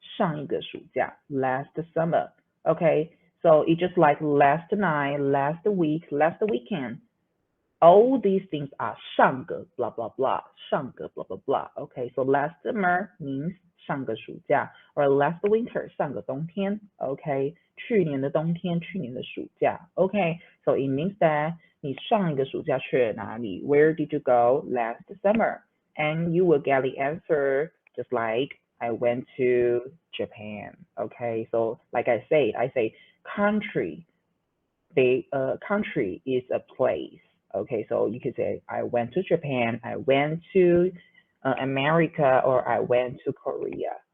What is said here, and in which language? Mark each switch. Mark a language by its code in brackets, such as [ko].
[zh] 上一个暑假, [en] last summer. Okay, so it's just like last night, last week, last weekend. All these things are 上个 blah blah blah, 上个 blah blah blah. Okay, so last summer means [zh] 上个暑假 [en] or last winter, [zh] 上个冬天. Okay, 去年的冬天，去年的暑假. [en] Okay, so it means that [zh] 你上一个暑假去了哪里? [en] Where did you go last summer? And you will get the answer just like I went to Japan. Okay, so like I say country, the country is a place. Okay, so you could say I went to Japan, I went to America, or I went to Korea.